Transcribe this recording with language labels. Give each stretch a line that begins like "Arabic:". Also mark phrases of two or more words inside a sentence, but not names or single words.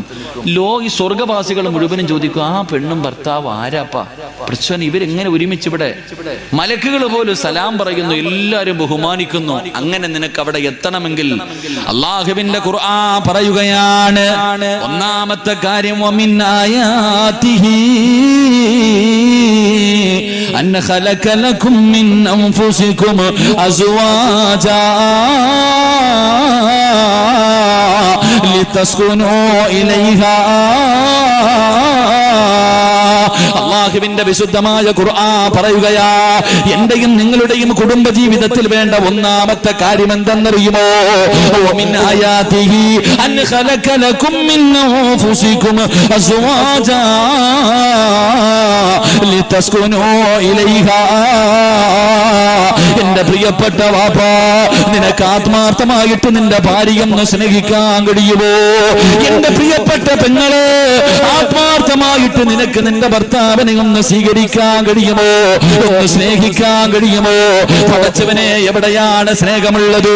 Malayalam: ഈ സ്വർഗവാസികൾ മുഴുവനും ചോദിക്കും, ആ പെണ്ണും ഭർത്താവ് ആരാപ്പാ? പ്രശ്നം ഇവരെങ്ങനെ ഒരുമിച്ചിവിടെ? മലക്കുകൾ പോലും സലാം പറയുന്നു, എല്ലാവരും ബഹുമാനിക്കുന്നു. അങ്ങനെ നിനക്ക് അവിടെ എത്തണമെങ്കിൽ അള്ളാഹുവിന്റെ ഖുർആൻ പറയുകയാണ്. 1ാമത്തെ കാര്യം
Arabic: ومن آياته أن خلق لكم من أنفسكم أزواجا لتسكنوا إليها.
Malayalam: അള്ളാഹുവിന്റെ വിശുദ്ധമായ ഖുർആൻ പറയുകയാ, എന്റെയും നിങ്ങളുടെയും കുടുംബ ജീവിതത്തിൽ വേണ്ട 1ാമത്തെ കാര്യം എന്തെന്നറിയുമോ?
Arabic: ومن آياته أن خلق لكم من أنفسكم أزواجا لتسكنوا إليها.
Malayalam: എന്റെ പ്രിയപ്പെട്ട വാപ്പാ, നിനക്ക് ആത്മാർത്ഥമായിട്ട് നിന്റെ ഭാര്യയൊന്ന് സ്നേഹിക്കാൻ കഴിയുമോ? എന്റെ പ്രിയപ്പെട്ട പെങ്ങളെ, ആത്മാർത്ഥമായിട്ട് നിനക്ക് നിന്റെ ഭർത്താവിനെ ഒന്ന് സ്വീകരിക്കാൻ കഴിയുമോ? ഒന്ന് സ്നേഹിക്കാൻ കഴിയുമോ? പടച്ചവനെ, എവിടെയാണ് സ്നേഹമുള്ളത്?